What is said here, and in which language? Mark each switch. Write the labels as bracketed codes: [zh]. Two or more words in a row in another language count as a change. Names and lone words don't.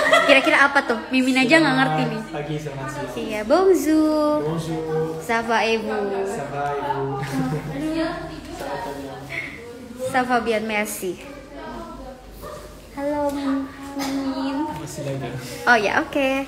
[id] Kira-kira apa tuh? Mimin aja nggak ngerti nih. Pagi sama siang. Iya, [fr] bonjour. Bonjour. Ça va et vous? Ça va, Ibu? Ça va bien, merci. [id] Halo, Mimin. Masih lagi. Oh ya, oke.